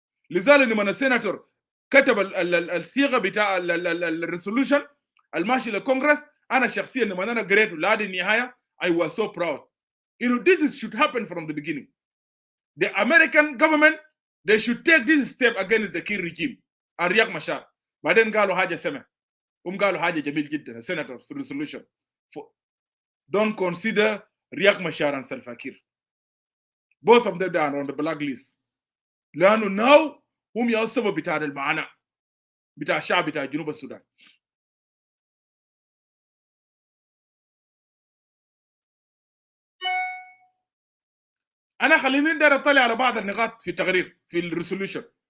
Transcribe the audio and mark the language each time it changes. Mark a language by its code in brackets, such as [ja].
[ar] لذلك لما السيناتور كتب الصيغه بتاع الريسولوشن الماشي للكونغرس، انا شخصيا لما انا قريته لحد النهايه [en] I was so proud. This should happen from the beginning. The American government, they should take this step against the Kir regime. [ar] Riek Machar. بعدين قالوا حاجه سمع. قالوا حاجه جميل جدا السيناتور في الريسولوشن. [en] Don't consider Riek Machar and Salva Kiir. Both of them are on the blacklist. [ar] لانه now هم يعصبوا بتاع المعنى بتاع الشعب بتاع جنوب السودان. انا خليني ندير اطلع على بعض النقاط في التقرير في الريسولوشن.